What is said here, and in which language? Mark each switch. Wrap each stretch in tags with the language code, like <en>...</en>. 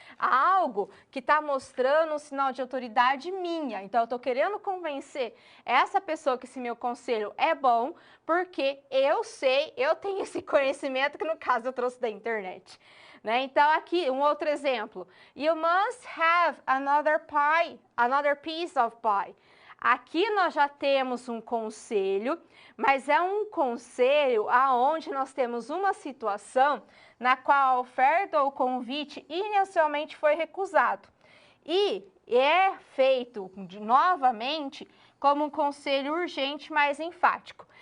<pt>Algo que está mostrando um sinal de autoridade minha. Então, eu estou querendo convencer essa pessoa que esse meu conselho é bom, porque eu sei, eu tenho esse conhecimento que, no caso, eu trouxe da internet. Né? Então, aqui, um outro exemplo.</pt> <en>You must have another piece of pie.</en> <pt>Aqui nós já temos um conselho, mas é um conselho aonde nós temos uma situação na qual a oferta ou o convite inicialmente foi recusado. E é feito novamente como um conselho urgente, mais enfático.</pt>